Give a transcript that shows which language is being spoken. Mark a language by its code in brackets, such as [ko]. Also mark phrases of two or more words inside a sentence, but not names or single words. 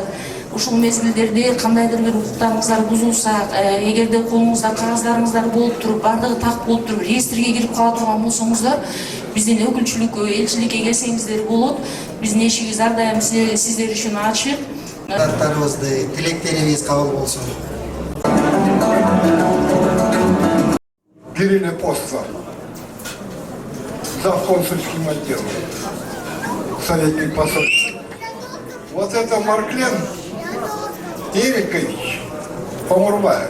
[ky] Ушул мезгилдерде кандайдыр бир укуктарыңыздар бузулса, эгерде колуңузда кагаздарыңыздар болуп туруп, бардыгы так болуп туруп, реестрге кирип кала турган болсоңуздар, биздин өкүлчүлүк элчиликке келсеңиздер болот. Биздин эшигибиз ар дайым сиздер үчүн ачык. Аттарыбызды, тилектерибиз кабыл болсун. [ru] Кирилл Постер, зав. Консульским отделом, советник посольства. Вот это Марклен Эрикович Помурбаев.